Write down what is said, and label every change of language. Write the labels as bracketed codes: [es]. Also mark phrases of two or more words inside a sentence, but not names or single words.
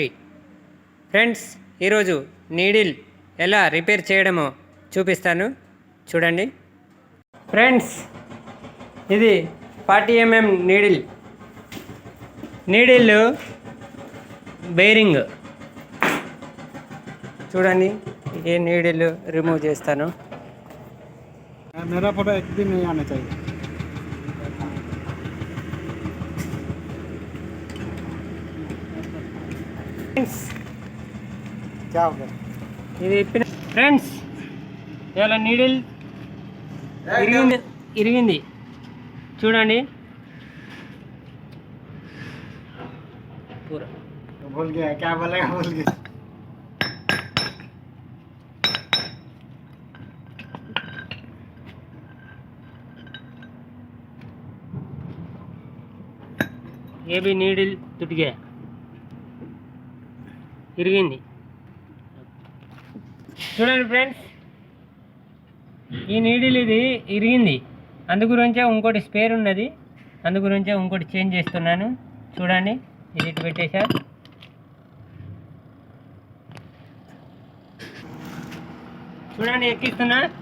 [te] ఫ్రెండ్స్, ఈరోజు నీడిల్ ఎలా రిపేర్ చేయడమో చూపిస్తాను, చూడండి. ఫ్రెండ్స్, ఇది 40 mm [en] needle bearing [te] చూడండి. ఏ [en] needle remove [te] చేస్తాను. [hi] मेरा फोटो एक भी नहीं आना चाहिए. क्या हो गया? [te] ఇది ఫ్రెండ్స్, ఇలా నీడిల్ ఇరిగింది చూడండి. పూరా [hi] भूल गया क्या बोलेगा, भूल गया. ये भी नीडल टूट गया, [te] ఇరిగింది చూడండి. ఫ్రెండ్స్, ఈ నీడిల్ ఇది ఇరిగింది, అందుగురించే ఇంకోటి స్పేర్ ఉన్నది, అందుగురించే ఇంకోటి చేంజ్ చేస్తున్నాను. చూడండి, ఇది ఇటు పెట్టేసా. చూడండి, ఎక్కిస్తున్నా.